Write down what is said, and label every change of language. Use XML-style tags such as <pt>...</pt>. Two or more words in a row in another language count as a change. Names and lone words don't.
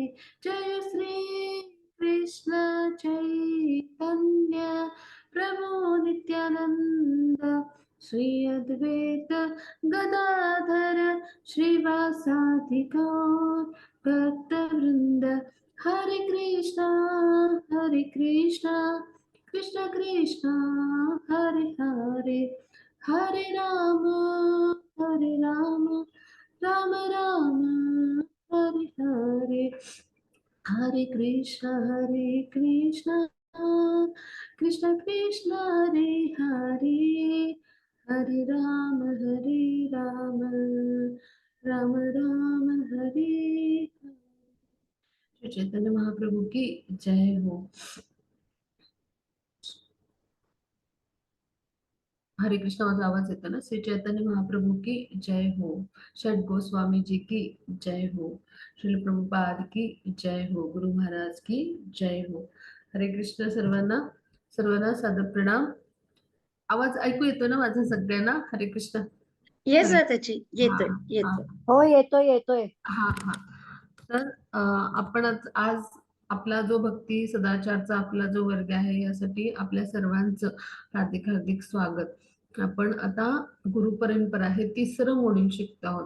<sa>जय श्री कृष्ण चैतन्य प्रभु नित्यानंद श्री अद्वैत गदाधर श्रीवासादि गौर भक्तवृंद। हरे कृष्णा कृष्ण कृष्ण हरे हरे हरे राम राम राम हरे हरे। हरे कृष्ण कृष्ण कृष्ण हरे हरे हरे राम राम राम हरे हरे।</sa> <hi>श्री चैतन्य महाप्रभु की जय हो।</hi> <mr>हरे कृष्ण माझा आवाज येतो ना?</mr> <hi>श्री चैतन्य महाप्रभु की जय हो। षड गोस्वामी जी की जय हो। श्रील प्रभुपाद की जय हो। गुरु महाराज की जय हो।</hi> <mr>हरे कृष्ण सर्वांना सर्वांना सादर प्रणाम। आवाज ऐकू येतो ना माझा सगळ्यांना? हरे कृष्ण। येस हरे त्याची हा येतोय हा येतोय. हो येतोय येतोय. हा हा तर आपण आज आपला जो भक्ती सदाचारचा आपला जो वर्ग आहे यासाठी आपल्या सर्वांचं हार्दिक हार्दिक स्वागत. आपण आता गुरुपरंपरा हे तिसरं मॉड्यूल शिकतो आहोत.</mr>